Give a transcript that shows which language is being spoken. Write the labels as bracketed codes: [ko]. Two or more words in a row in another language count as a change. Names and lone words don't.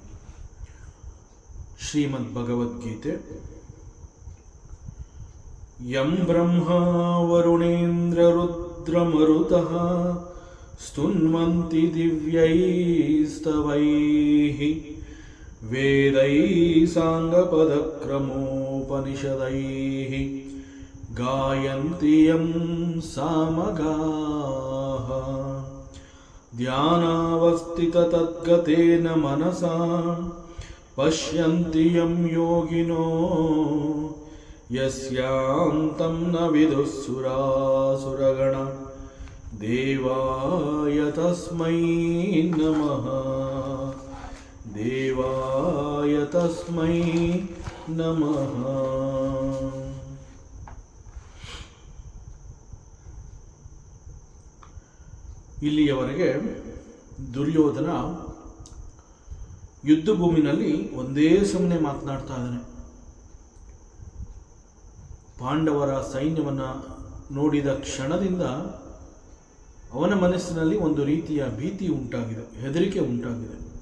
[sa] ಶ್ರೀಮದ್ ಭಗವದ್ಗೀತೆ. ಯಂ ಬ್ರಹ್ಮ ವರುಣೇಂದ್ರ ರುದ್ರಮರುತಃ ಸ್ತುನ್ವಂತಿ ದಿವ್ಯೈಸ್ತವೈಃ ವೇದೈಃ ಸಾಂಗಪದಕ್ರಮೋಪನಿಷದೈಃ ಗಾಯಂತಿ ಯಂ ಸಾಮಗಾಃ ಧ್ಯಾನಾವಸ್ಥಿತತದ್ಗತೇನ ಮನಸಾ ಪಶ್ಯಂತಿ ಯಂ ಯೋಗಿನೋ ಯಸ್ಯಾಂತಂ ನ ವಿದುಃಸುರಾಸುರಗಣ ದೇವಾಯ ತಸ್ಮೈ ನಮಃ ದೇವಾಯ ತಸ್ಮೈ ನಮಃ. [kn] ಇಲ್ಲಿಯವರೆಗೆ ದುರ್ಯೋಧನ ಯುದ್ಧ ಭೂಮಿನಲ್ಲಿ ಒಂದೇ ಸಮನೆ ಮಾತನಾಡ್ತಾ ಇದ್ದಾನೆ. ಪಾಂಡವರ ಸೈನ್ಯವನ್ನು ನೋಡಿದ ಕ್ಷಣದಿಂದ ಅವನ ಮನಸ್ಸಿನಲ್ಲಿ ಒಂದು ರೀತಿಯ ಭೀತಿ ಉಂಟಾಗಿದೆ, ಹೆದರಿಕೆ ಉಂಟಾಗಿದೆ.